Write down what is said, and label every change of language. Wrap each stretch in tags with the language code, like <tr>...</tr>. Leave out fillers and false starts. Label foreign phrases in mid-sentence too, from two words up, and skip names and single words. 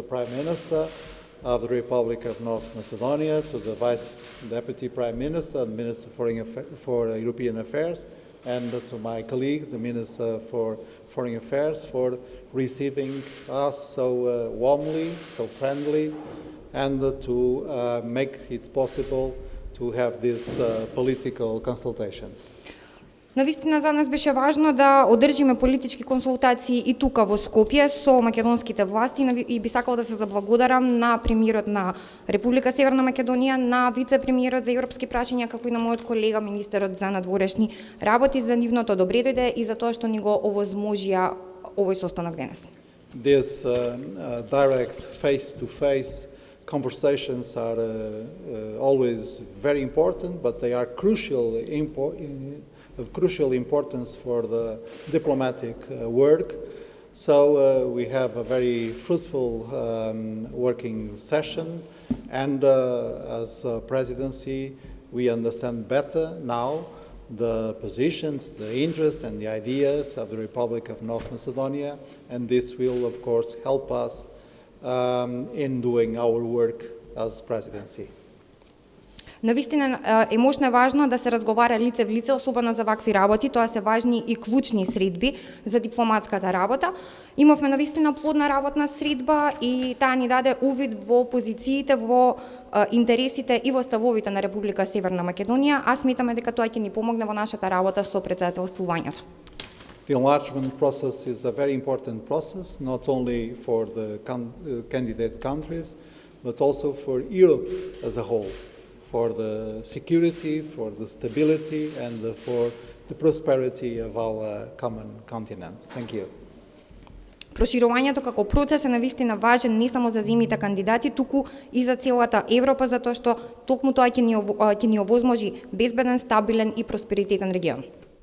<en>Prime Minister of the Republic of North Macedonia, to the Vice Deputy Prime Minister and Minister for European Affairs, and to my colleague, the Minister for Foreign Affairs, for receiving us so warmly, so friendly, and to make it possible to have these political consultations.</en> <mk>Навистина за нас беше важно да одржиме политички консултации и тука во Скопје со македонските власти и би сакала да се заблагодарам на премиерот на Република Северна Македонија, на вице-премиерот за европски прашања, како и на мојот колега министерот за надворешни работи за нивното добре дојде и за тоа што ни го овозможија овој состанок денес.</mk> <en>This direct face-to-face conversations are always very important, but they are of crucial importance for the diplomatic work. So we have a very fruitful working session, and as a presidency, we understand better now the positions, the interests, and the ideas of the Republic of North Macedonia, and this will, of course, help us in doing our work as presidency.</en> <mk>Навистина е мощно важно да се разговара лице в лице, особено за вакви работи, тоа се важни и клучни средби за дипломатската работа. Имавме навистина плодна работна средба и таа ни даде увид во позициите, во интересите и во ставовите на Република Северна Македонија, а сметаме дека тоа ќе ни помогне во нашата работа со претседателствувањето.</mk> <en>The enlargement process is a very important process, not only for the candidate countries, but also for Europe as a whole, for the security, for the stability, and for the prosperity of our common continent. Thank you.</en> <mk>Проширувањето како процес е навистина важен не само за земјите кандидати, туку и за целата Европа, затоа што токму тоа ќе ни овозможи безбеден, стабилен и просперитетен регион.</mk>